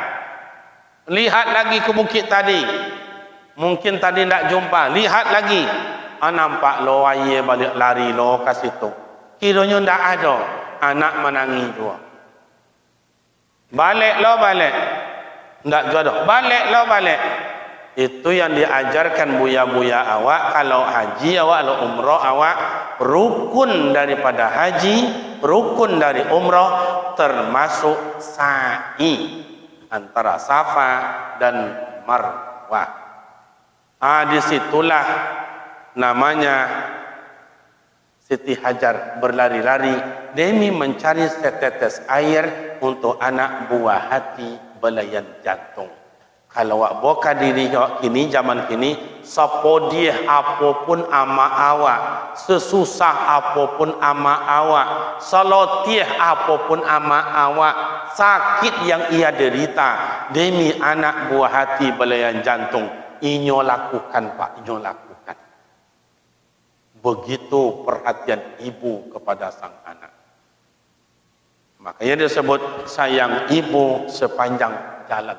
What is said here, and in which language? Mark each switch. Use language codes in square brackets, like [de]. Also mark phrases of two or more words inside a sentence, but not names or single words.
[min] Lihat lagi ke bukit tadi, mungkin tadi tidak jumpa, lihat lagi, nampak lo aye balik lari lo ke situ, kiranya tidak ada, anak menangis juga. Balik lo balik, tidak jodoh, balik lo balik. Itu yang diajarkan buya-buya awak. Kalau haji awak, kalau umrah awak, [id] rukun daripada haji, rukun dari umrah termasuk sa'i antara Safa dan Marwah. Disitulah namanya Siti Hajar berlari-lari demi mencari setetes air untuk anak buah hati belayan jantung. [min] Kalau awak boka diri kini, zaman kini, sepodih apapun ama awak, sesusah apapun ama awak, selotih apapun ama awak, sakit yang ia derita demi anak buah hati belayan jantung, inyo lakukan Pak, inyo lakukan. [id] begitu perhatian ibu kepada sang anak. Makanya disebut sayang ibu sepanjang jalan.